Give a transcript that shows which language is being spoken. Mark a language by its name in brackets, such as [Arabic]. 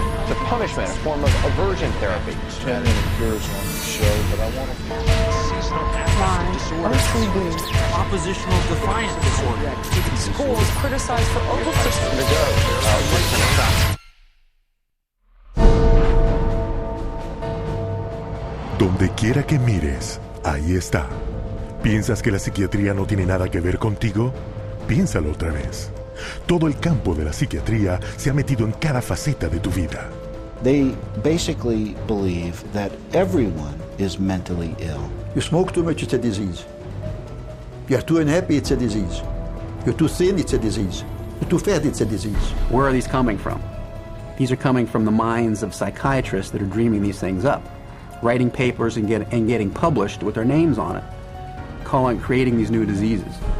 [English] The punishment, a form of aversion therapy. Chatting appears on the show, but I want to... Seasonal affective disorder. OCD. Oppositional defiant disorder. Schools criticized for over-prescribing. [Spanish] Donde quiera que mires, ahí está. ¿Piensas que la psiquiatría no tiene nada que ver contigo? Piénsalo otra vez. Todo el campo de la psiquiatría se ha metido en cada faceta de tu vida. [English] They basically believe that everyone is mentally ill. You smoke too much, it's a disease. You're too unhappy, it's a disease. You're too thin, it's a disease. You're too fat, it's a disease. Where are these coming from? These are coming from the minds of psychiatrists that are dreaming these things up, writing papers and getting published with their names on it, creating these new diseases.